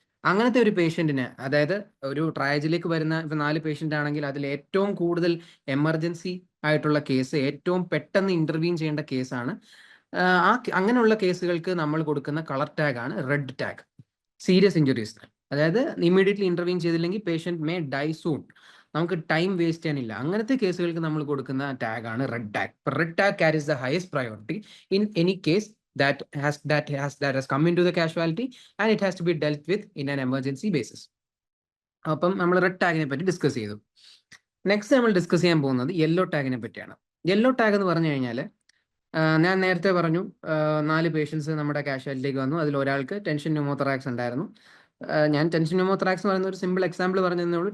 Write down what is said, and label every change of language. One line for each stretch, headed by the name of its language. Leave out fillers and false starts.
Malayalam: അങ്ങനത്തെ ഒരു പേഷ്യന്റിന്, അതായത് ഒരു ട്രയലിലേക്ക് വരുന്ന ഇപ്പം 4 പേഷ്യന്റ് ആണെങ്കിൽ അതിൽ ഏറ്റവും കൂടുതൽ എമർജൻസി ആയിട്ടുള്ള കേസ്, ഏറ്റവും പെട്ടെന്ന് ഇന്റർവീൻ ചെയ്യേണ്ട കേസാണ്. അങ്ങനെയുള്ള കേസുകൾക്ക് നമ്മൾ കൊടുക്കുന്ന കളർ ടാഗ് ആണ് റെഡ് ടാഗ്. സീരിയസ് ഇഞ്ചുറീസ്, അതായത് ഇമ്മീഡിയറ്റ്ലി ഇന്റർവീൻ ചെയ്തില്ലെങ്കിൽ പേഷ്യന്റ്
English: may die soon,
Malayalam: നമുക്ക് ടൈം വേസ്റ്റ് ചെയ്യാനില്ല. അങ്ങനത്തെ കേസുകൾക്ക് നമ്മൾ കൊടുക്കുന്ന ടാഗ് ആണ് red tag.
English: Red tag carries the highest priority in any case that has come into the casualty and it has to be dealt with in an emergency basis.
Malayalam: അപ്പം നമ്മൾ red ടാഗിനെ പറ്റി discuss ചെയ്തു. Next നമ്മൾ discuss ചെയ്യാൻ പോകുന്നത് yellow ടാഗിനെ പറ്റിയാണ്. Yellow tag എന്ന് പറഞ്ഞു കഴിഞ്ഞാൽ ഞാൻ നേരത്തെ പറഞ്ഞു 4 പേഷ്യൻസ് നമ്മുടെ കാഷ്വാലിറ്റിയിലേക്ക് വന്നു. അതിൽ ഒരാൾക്ക് ടെൻഷൻ ന്യൂമോതൊറാക്സ് ഉണ്ടായിരുന്നു. ഞാൻ ടെൻഷൻ ന്യൂമോതൊറാക്സ് എന്ന് പറയുന്ന ഒരു സിമ്പിൾ എക്സാമ്പിൾ പറഞ്ഞതേ ഉള്ളൂ.